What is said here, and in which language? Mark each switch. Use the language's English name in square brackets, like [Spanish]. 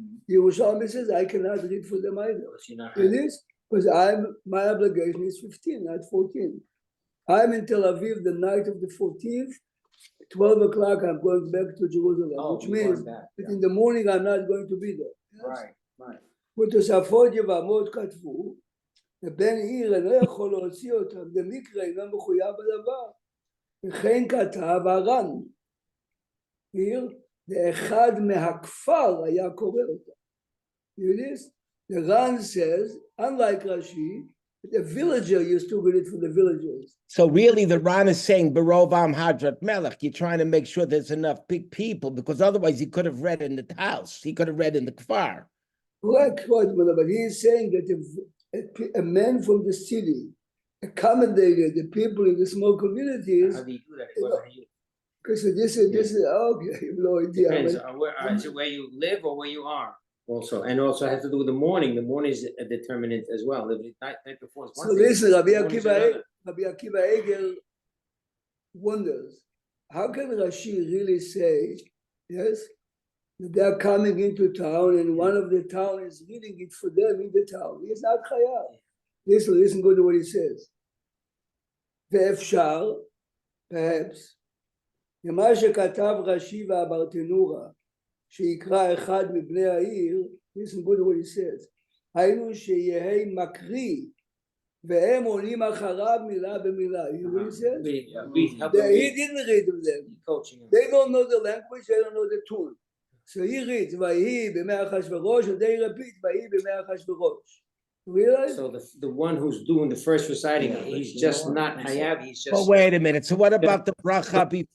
[English] Yerushalmi says, I cannot read for them either. It is, because my obligation is 15, not 14. I'm in Tel Aviv the night of the 14th, 12 o'clock, I'm going back to Jerusalem, which means that in the morning I'm not going to be there. Yes? Right. [Hebrew] ותוספות יבמות כתבו, ובן עיר אינו יכול להוציא אותם, במקרה אינו מחויב בדבר. וכן כתב הר"ן, עיר, ואחד מהכפר היה קורא אותם. [English] You know this? The Ran says, unlike Rashi, the villager used to read it for the villagers. So really, the Ran is saying, Berovam Hadrat Melech, you're trying to make sure there's enough big people, because otherwise he could have read in the house. He could have read in the kfar. Correct, but he is saying that a man from the city accommodated the people in the small communities. How do you do that? Because this is okay, I have no idea. Depends on is it where you live or where you are? Also, and also has to do with the morning. The morning is a determinant as well. The night before is one So thing, listen, the morning is another. Rabbi Akiva Eger wonders, how can Rashi really say, yes, that they are coming into town and one of the town is reading it for them in the town? He is not chayav. Listen good to what he says. [Hebrew] ואפשר, perhaps, למה שכתב רש"י והברטנורה, שיקרא אחד מבני העיר, [English] listen good to what he says, [Hebrew] היינו שיהי מקריא, והם עולים אחריו מילה במילה. [English] You know what he says? He didn't read them. They don't know the language, they don't know the tune. So he reads, [Hebrew] ויהי בימי אחשוורוש, [English] and they repeat, ויהי בימי אחשוורוש. Realize? So the one who's doing the first reciting, he's just not hayav. He's just. But wait a minute. So what about the bracha?